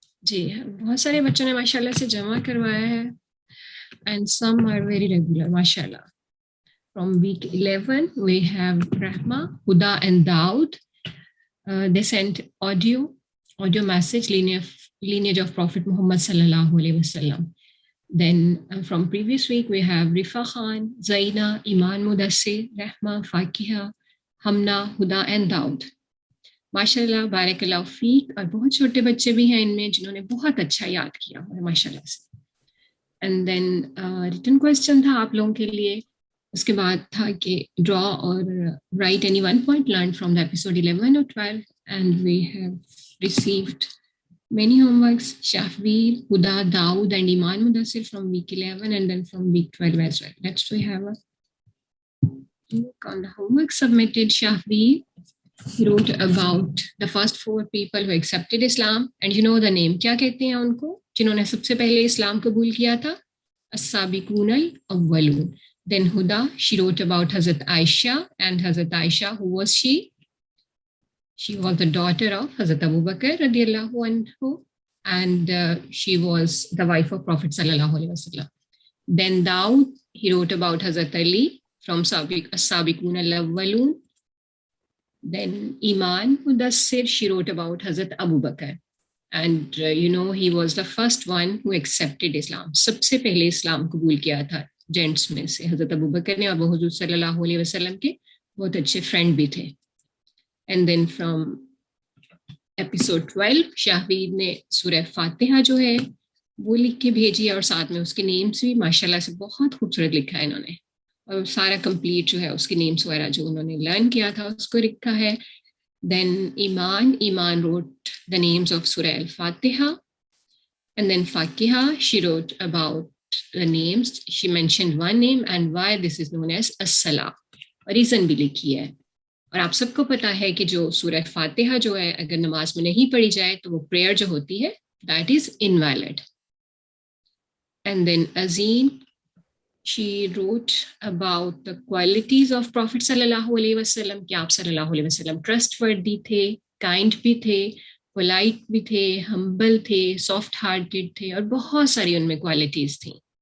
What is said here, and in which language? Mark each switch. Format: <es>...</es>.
<ur>جی بہت سارے بچوں نے ماشاء اللہ سے جمع کروایا ہے,</ur> <en>and some are very regular</en> <ur>ماشاء اللہ.</ur> <en>From week 11 we have Rahma, Huda and Daud. They sent audio message, lineage of Prophet Muhammad sallallahu alaihi wasallam. Then from previous week we have Rifa Khan, Zaina, Iman Mudassir, Rahma, Fakiha, Hamna, Huda and Daud.</en> <ur>ماشاءاللہ بارک اللہ fake. اور بہت چھوٹے بچے بھی ہیں ان میں جنہوں نے بہت اچھا یاد کیا ہوا ہے ماشاءاللہ سے.</ur> <en>and then written question</en> <ur>تھا آپ لوگوں کے لیے. اس کے بعد تھا کہ ڈرا اور</ur> <en>write any one point learn from the episode</en> <ur>11 اور 12.</ur> <en>And we have received many homeworks, Shafveer, Huda, Daud and Iman Mudassir from week 11 and then from week 12 as well. Next we have a look on the homework submitted. Shafveer, he wrote about the first 4 people who accepted Islam, and you know the name.</en> <ur>کیا کہتے ہیں ان کو جنہوں نے سب سے پہلے اسلام قبول کیا تھا؟ السابقون الاولون.</ur> <en>Then Huda, she wrote about Hazrat Aisha, and Hazrat Aisha, who was she? She was the daughter of Hazrat Abu Bakr radiyallahu anhu, and she was the wife of Prophet sallallahu alaihi wasallam. Then Daud, he wrote about Hazrat Ali from As-Sabiqun al-Awwalun. Then Iman Mudassir, she wrote about Hazrat Abu Bakr, and you know he was the first one who accepted Islam.</en> <ur>سب سے پہلے اسلام قبول کیا تھا gents میں سے حضرت ابو بکر نے, اور وہ حضور صلی اللہ علیہ وسلم کے بہت اچھے فرینڈ بھی تھے.</ur> <en>and then from episode</en> <ur>12 شاہوید نے سورہ فاتحہ جو ہے وہ لکھ کے بھیجی, اور ساتھ میں اس کے نیمس بھی ماشاء اللہ سے بہت خوبصورت لکھا ہے انہوں نے, اور سارا کمپلیٹ جو ہے اس کے نیمس وغیرہ جو انہوں نے لرن کیا تھا اس کو لکھا ہے.</ur> <en>Then Iman wrote the names of سورہ الفاتحہ. And then Fakiha, she wrote about the names. She mentioned one name and why this is known as as-salah,</en> <ur>اور ریزن بھی لکھی ہے. اور آپ سب کو پتا ہے کہ جو سورہ فاتحہ جو ہے اگر نماز میں نہیں پڑھی جائے تو وہ پریئر جو ہوتی ہے</ur> <en>that is invalid. And then Azeen, she wrote about the qualities of Prophet sallallahu alaihi wasallam,</en> <ur>کہ آپ صلی اللہ علیہ وسلم</ur> <en>trustworthy تھے, kind بھی تھے, polite بھی تھے, humble تھے, soft hearted تھے,</en> <ur>اور بہت ساری ان میں کوالٹیز تھیں.</ur>